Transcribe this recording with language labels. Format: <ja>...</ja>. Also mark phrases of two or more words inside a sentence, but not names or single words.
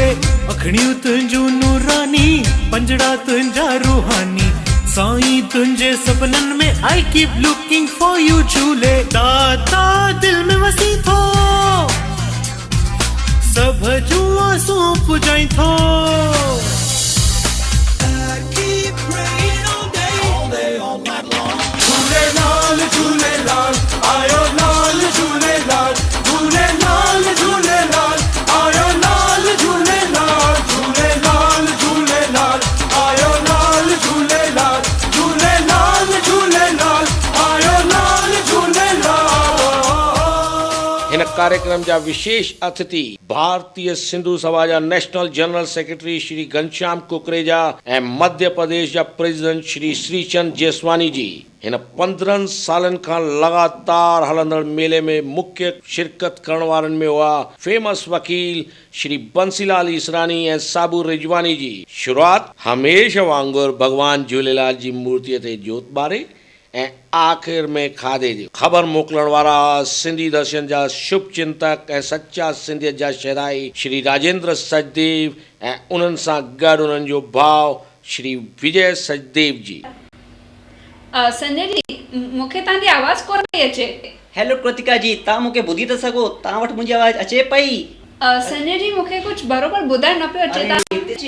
<sd>अखड़ियूं तुंहिंजूं नूरानी, पंजड़ा तुंहिंजा रूहानी, साईं तुंहिंजे सपननि में</sd> <en>I keep looking for you</en> <sd>झूले। दाता दिल में वसी थो, सभ जूं आसूं पुॼाई थो। झूलेलाल झूलेलाल आयो लाल झूलेलाल, झूलेलाल झूलेलाल आयो लाल झूलेलाल, झूलेलाल झूलेलाल आयो लाल झूलेलाल, झूलेलाल झूलेलाल कार्यक्रम जा विशेष अतिथि भारतीय सिंधु सभा जा</sd> <en>national general secretary</en> <sd>श्री घनश्याम कुकरेजा ऐं मध्य प्रदेश जा प्रेसिडेंट श्री श्रीचंद जेसवानी जी हिन 15 सालन खां लगातार हलंदड़ मेले में मुख्य शिरकत करण वारनि में हुआ फेमस वकील श्री बंसीलाल ईसरानी ऐं साबू रिजवानी जी। शुरुआत हमेशा वांगुरु भगवान झूलेलाल जी मूर्तिअ ते जोत ॿारे ऐं आख़िर में खाधे जी ख़बर मोकिलण वारा सिंधी दर्शन जा शुभ चिंतक ऐं सच्चा सिंधियत जा शहदाई श्री राजेंद्र सचदेव ऐं उन्हनि सां गॾु उन्हनि जो भाउ श्री विजय सचदेव जी। संजय जी मूंखे तव्हांजी आवाज़ कोन पई अचे। हेलो कृतिका जी, तव्हां मूंखे ॿुधी था सघो? तव्हां वटि मुंहिंजी आवाज़ अचे पई? संजय जी मूंखे कुझु बरोबर ॿुधाए न पियो अचे।</sd>